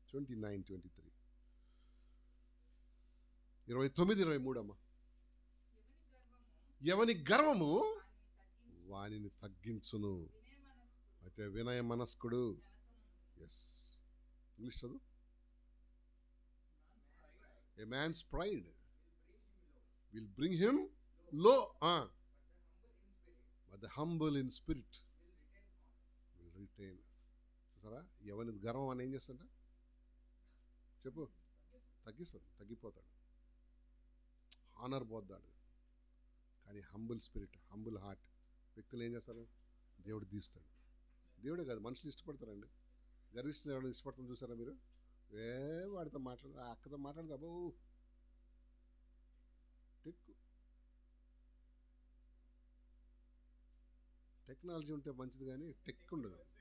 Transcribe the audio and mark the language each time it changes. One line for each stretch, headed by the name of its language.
Telugu: 29 23 29 23 అమ్మా. ఎవని గర్వము వానిని తగ్గించును, అయితే వినయ మనస్కుడు. ఎస్, ఇంగ్లీష్ చదువు.
English: A man's pride will bring him low, but the humble in spirit will retain.
Telugu: చూసారా, ఎవరి గర్వం అని ఏం చేస్తుంట చెప్పు, తగ్గిపోతాడు, హానర్ పోద్దాడు. కానీ హంబుల్ స్పిరిట్, హంబుల్ హార్ట్ వ్యక్తులు ఏం చేస్తారు? దేవుడు తీస్తాడు. దేవుడే కాదు, మనుషులు ఇష్టపడతారండి. గర్విష్ఠులు ఎవరైనా ఇష్టపడతాం చూసారా మీరు? వాడితో మాట్లాడదు, ఆ అక్కతో మాట్లాడదు, అబ్బో టెక్నాలజీ ఉంటే మంచిది, కానీ టెక్ ఉండదు.